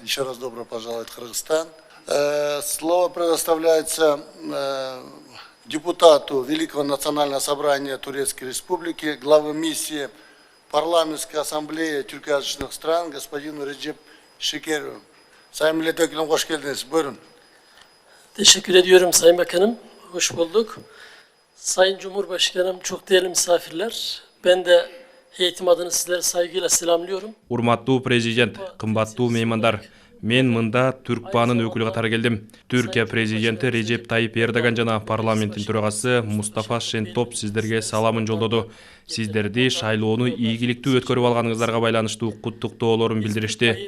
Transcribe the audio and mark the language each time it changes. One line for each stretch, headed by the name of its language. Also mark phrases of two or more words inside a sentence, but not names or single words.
Russian: Еще раз добро пожаловать в Кыргызстан. Слово предоставляется депутату Великого национального собрания Турецкой Республики, главы миссии парламентской ассамблеи тюркоязычных стран господину Реджеп Шекерову.
Turkish: Sayın Milletvekili hoş geldiniz. Buyurun. Teşekkür ediyorum Sayın Bakanım. Hoş bulduk. Sayın Cumhurbaşkanım, çok değerli misafirler. Ben de heyetim adına sizleri saygıyla selamlıyorum.
Kyrgyz: Урматтуу президент, кымбаттуу меймандар. Мен мында Түркбанын өкүлү катары келдим. Түркия президенти Режеп Тайип Эрдоган жана парламенттин төрагасы Мустафа Шентоп сиздерге саламын жолдоду. Сиздерди шайлоону ийгиликтүү өткөрүп алганыңыздарга байланыштуу куттуктоолорун билдиришти.